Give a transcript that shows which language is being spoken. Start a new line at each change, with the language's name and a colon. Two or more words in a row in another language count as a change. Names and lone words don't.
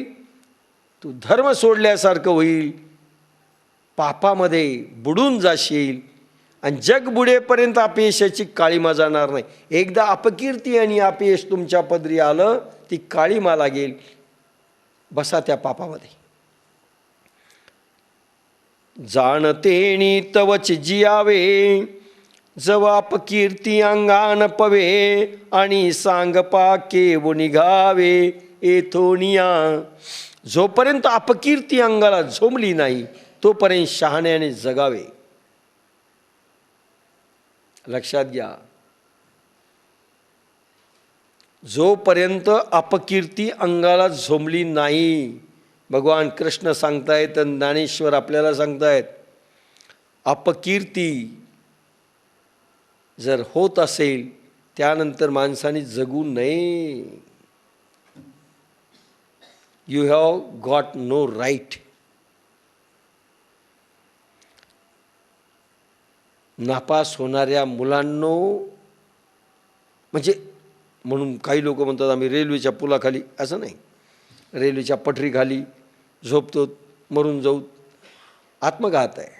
Marathi: तू धर्म सोडल्यासारखं होईल, पापामध्ये बुडून जाशील आणि जग बुडेपर्यंत अपयशाची काळीमा जाणार नाही. एकदा अपकीर्ती आणि अपयश तुमच्या पदरी आलं, ती काळीमा लागेल. बसा त्या पापामध्ये. जाणतेनी तवच जियावे, जव अपकीर्ती अंगान पवे, आणि सांग पाके निघावे एथोनिया. जोपर्यंत अपकीर्ती अंगाला झोंबली नाही तोपर्यंत शहाण्याने जगावे. लक्षात घ्या, जोपर्यंत अपकीर्ती अंगाला झोंबली नाही, भगवान कृष्ण सांगतायत, ज्ञानेश्वर आपल्याला सांगतायत, अपकीर्ती जर होत असेल त्यानंतर माणसाने जगू नये.
English: You have got no right.
Marathi: नापास होणाऱ्या मुलांनो, म्हणजे म्हणून काही लोक म्हणतात आम्ही रेल्वेच्या पुलाखाली, असं नाही, रेल्वेच्या पटरीखाली झोपतो, मरून जाऊ, आत्मघात आहे.